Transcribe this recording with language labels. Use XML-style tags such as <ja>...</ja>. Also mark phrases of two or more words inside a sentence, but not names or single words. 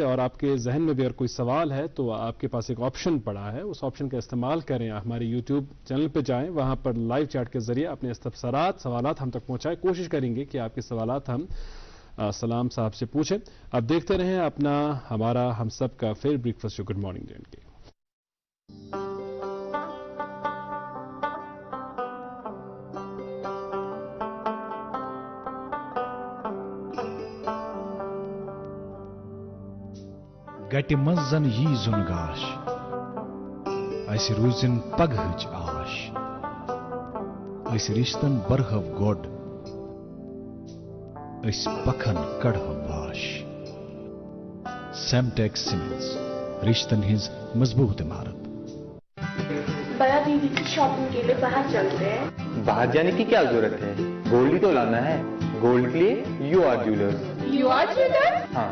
<hi>और आपके जहन में भी अगर कोई सवाल है तो आपके पास एक ऑप्शन पड़ा है, उस ऑप्शन का इस्तेमाल करें, हमारे YouTube चैनल पर जाएं, वहां पर लाइव चैट के जरिए अपने सवालात हम तक पहुंचाएं। कोशिश करेंगे कि आपके सवालात हम सलाम साहब से पूछें। अब देखते रहें अपना हमारा हम सब का</hi> <en>favourite breakfast show good morning</en> <hi>JNK।</hi> <ks>गटि मंज जन यी जुन गाश, अस रूजिन पगहच आश, अस रिश्तन बरहव गोड, अस पखन कड़हव वाश। सेमटेक सीमेंट्स, रिश्तन हिंज मजबूत इमारत।</ks> <hi>बया दीदी की शॉपिंग के लिए बाहर चलते हैं। बाहर जाने की क्या जरूरत है, गोल्ड ही तो लाना है। गोल्ड के लिए</hi> <en>U R Jewellers. U R Jewellers?</en> <hi>हाँ</hi>